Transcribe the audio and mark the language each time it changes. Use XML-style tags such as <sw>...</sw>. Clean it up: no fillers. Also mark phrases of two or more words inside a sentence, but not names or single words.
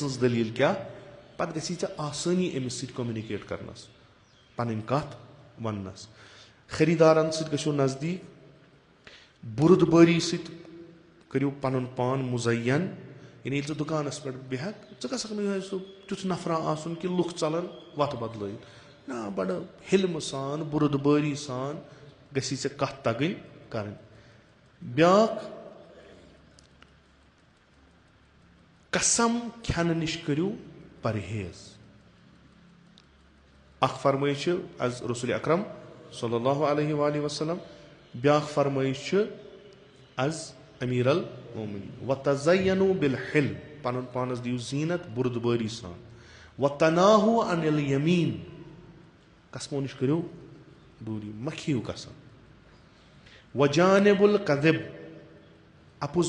<ks>سٕنٛز دٔلیٖل کیاہ پتہٕ گژھی ژےٚ آسٲنی أمِس سۭتۍ کوٚمنِکیٹ کرنس پنٕنۍ کتھ وننس خٔریٖدارن سۭتۍ گٔژھِو نزدیٖک بُردبٲری سۭتۍ کٔرِو پنُن پان مُزین یعنی ییٚلہِ ژٕ دُکانس پٮ۪ٹھ بیٚہکھ ژٕ گژھکھ نہٕ یِہوے سُہ تیُتھ نفرا آسُن کہِ لُکھ ژلن وتھ بدلٲیِتھ نہ بڑٕ حِلمہٕ سان بُردبٲری سان گژھی ژےٚ کتھ تگٕنۍ کرٕنۍ. بیاکھ قسم کھٮ۪نہٕ نِش کٔرِو پرہیز اکھ فرمٲیش چھِ از رسول اکرم</ks> <ar>صلی اللہ علیہ وآلہ وسلم</ar> <ks>بیاکھ فرمٲیش چھِ از امیٖر المومنیٖن</ks> <ar>وَتَزَیَّنُوا بِالْحِلْمِ</ar> <ks>پنُن پانس دِیِو زیٖنت بُردبٲری سان</ks> <ar>وَتَنَاہُوا عَنِ الْیَمیٖن</ar> <ks>قسمو نِش کٔرِو دوٗری مہ کھیٚیِو قسم</ks> <ar>وَجانِبُ الْکَذِب</ar> <ks>اپُز</ks>